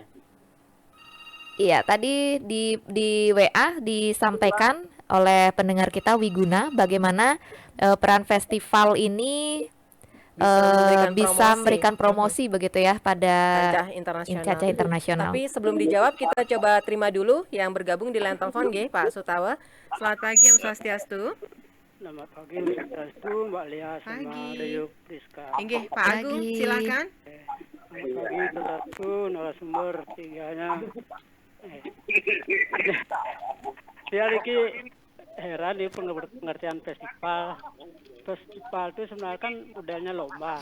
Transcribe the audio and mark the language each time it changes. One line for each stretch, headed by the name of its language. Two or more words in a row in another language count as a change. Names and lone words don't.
Indonesian: Iya, tadi di WA disampaikan oleh pendengar kita Wiguna bagaimana peran festival ini bisa memberikan promosi begitu ya pada kancah internasional. Tapi sebelum dijawab kita coba terima dulu yang bergabung di line telepon nggih, Pak Sutawa. Selamat pagi,
Balinese: Om Swastiastu.
Indonesian: Selamat pagi,
Balinese: Om Swastiastu,
Indonesian: Mbak Lia sama Dayuk Rizka. Inggih, Pak Agung, silakan. Selamat pagi, satu narasumber tiganya. Saya lagi heran di pengertian festival. Festival itu sebenarnya kan udahnya lomba.